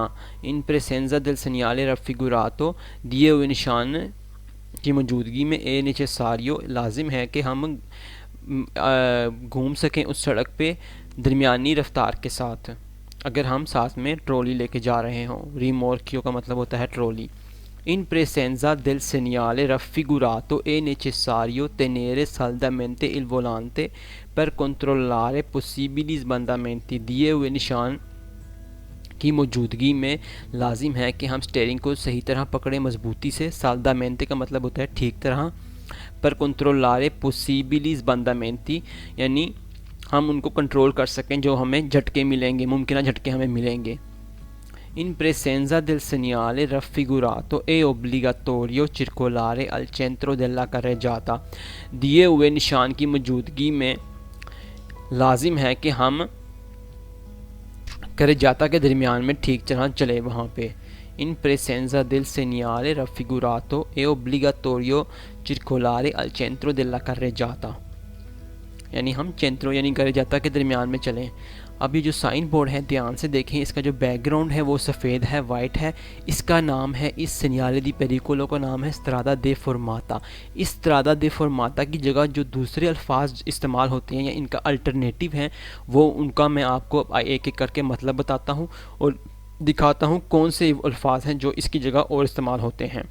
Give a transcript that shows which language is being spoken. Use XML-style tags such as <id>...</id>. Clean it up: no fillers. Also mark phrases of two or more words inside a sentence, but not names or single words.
<it>in presenza del segnale raffigurato,</it> <ur>دیے ہوئے نشان کی موجودگی میں</ur> <it>è necessario,</it> <ur>لازم ہے کہ ہم گھوم سکیں اس سڑک پہ درمیانی رفتار کے ساتھ، اگر ہم ساتھ میں ٹرالی لے کے جا رہے ہوں. ریمورکیو کا مطلب ہوتا ہے ٹرالی.</ur> <it>In presenza del segnale raffigurato è necessario tenere saldamente il volante per controllare possibili sbandamenti।</it> <ur>دیے ہوئے نشان کی موجودگی میں لازم ہے کہ ہم سٹیئرنگ کو صحیح طرح پکڑیں مضبوطی سے. سالدامینتے کا مطلب ہوتا ہے ٹھیک طرح.</ur> <it>per controllare possibili sbandamenti</it> <ur>یعنی ہم ان کو کنٹرول کر سکیں جو ہمیں جھٹکے ملیں گے، ممکن جھٹکے ہمیں ملیں گے.</ur> <it>In presenza del segnale raffigurato è obbligatorio circolare al centro della carreggiata।</it> <ur>دیے ہوئے نشان کی موجودگی میں لازم ہے کہ ہم carreggiata کے درمیان میں ٹھیک طرح چلے وہاں پہ.</ur> <it>In presenza del segnale raffigurato è obbligatorio circolare al centro della carreggiata,</it> <ur>یعنی ہم چینترو یعنی carreggiata کے درمیان میں چلیں. اب یہ جو سائن بورڈ ہے دھیان سے دیکھیں، اس کا جو بیک گراؤنڈ ہے وہ سفید ہے، وائٹ ہے. اس کا نام ہے، اس</ur> <it>segnale di pericolo</it> <ur>کا نام ہے</ur> <it>strada deformata.</it> <ur>اس</ur> <it>strada deformata</it> <ur>کی جگہ جو دوسرے الفاظ استعمال ہوتے ہیں یا ان کا آلٹرنیٹو ہے، وہ ان کا میں آپ کو ایک ایک کر کے مطلب بتاتا ہوں اور دکھاتا ہوں کون سے الفاظ ہیں جو اس کی جگہ اور استعمال ہوتے ہیں.</ur>